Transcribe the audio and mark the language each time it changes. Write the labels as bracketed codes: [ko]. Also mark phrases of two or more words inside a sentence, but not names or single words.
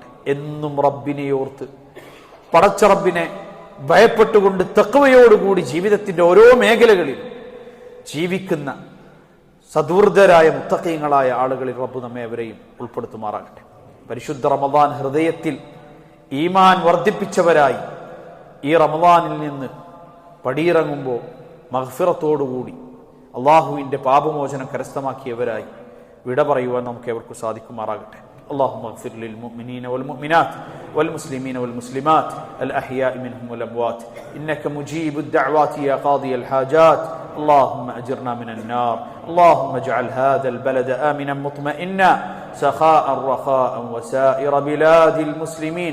[ml] എന്നും റബ്ബിനെ ഓർത്ത് പടച്ച റബ്ബിനെ ഭയപ്പെട്ടുകൊണ്ട് തഖ്വയോടുകൂടി ജീവിതത്തിന്റെ ഓരോ മേഖലകളിൽ ജീവിക്കുന്ന സദൂർദ്ധരായ മുത്തഖീങ്ങളായ ആളുകളിൽ റബ്ബ് നമ്മെ അവരെയും ഉൾപ്പെടുത്തുമാറാകട്ടെ. പരിശുദ്ധ റമദാൻ ഹൃദയത്തിൽ ഈമാൻ വർദ്ധിപ്പിച്ചവരായി ഈ റമദാനിൽ നിന്ന് പടിയിറങ്ങുമ്പോൾ മഗ്ഫിറത്തോടുകൂടി അള്ളാഹുവിന്റെ പാപമോചനം കരസ്ഥമാക്കിയവരായി വിട പറയുവാൻ നമുക്ക് എവർക്കു സാധിക്കുമാറാകട്ടെ. [ar] اللهم اغفر للمؤمنين والمؤمنات والمسلمين والمسلمات الأحياء منهم والأموات إنك مجيب الدعوات يا قاضي الحاجات. اللهم أجرنا من النار. اللهم اجعل هذا البلد آمنا مطمئنا سخاء رخاء وسائر بلاد المسلمين.